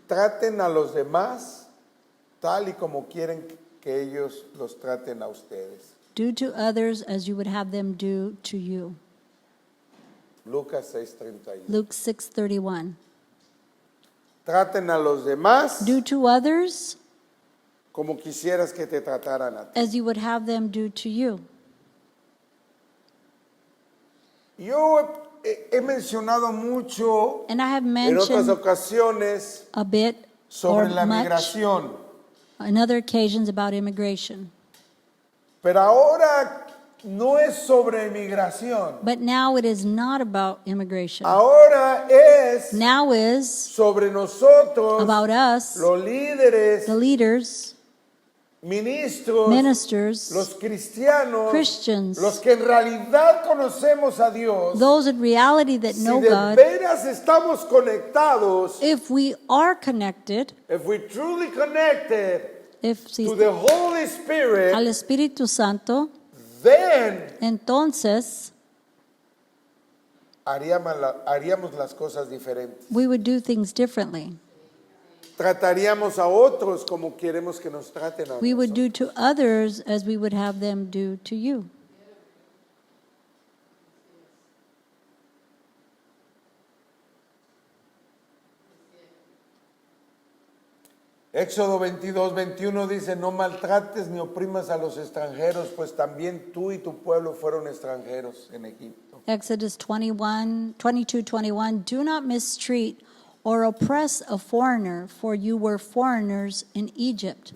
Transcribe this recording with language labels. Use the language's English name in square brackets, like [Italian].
[Spanish] Traten a los demás tal y como quieren que ellos los traten a ustedes. [English] Do to others as you would have them do to you. [Spanish] Lucas 6:31. [English] Luke 6:31. [Spanish] Traten a los demás [English] Do to others [Spanish] como quisieras que te trataran a ti. [English] as you would have them do to you. [Spanish] Yo he mencionado mucho [English] And I have [Spanish] en otras [English] mentioned [Spanish] ocasiones [English] a bit or [Spanish] sobre la [English] much [Spanish] migración, [English] on other occasions about immigration. [Spanish] pero ahora no es sobre migración. [English] But now it is not about immigration. [Spanish] Ahora es [English] Now is [Spanish] sobre nosotros, [English] about us, [Spanish] los líderes, [English] the leaders, [Spanish] ministros, [English] ministers, [Spanish] los cristianos, [English] Christians, [Spanish] los que en realidad conocemos a Dios. [English] those in reality that [Spanish] Si [English] know [Spanish] de [English] God. [Spanish] veras estamos conectados, [English] If we are connected, if we truly connected if si to the Holy Spirit, [Spanish] al Espíritu Santo, [English] then [Spanish] entonces haríamos las cosas diferentes. [English] we would do things differently. [Spanish] Trataríamos a otros como queremos que nos traten a [English] We would [Spanish] nosotros. [English] do to others as we would have them do to you. [Spanish] Éxodo 22:21 dice, no maltrates ni oprimas a los extranjeros, pues también tú y tu pueblo fueron extranjeros en Egipto. [English] Exodus 22:21, do not mistreat or oppress a foreigner, for you were foreigners in Egypt.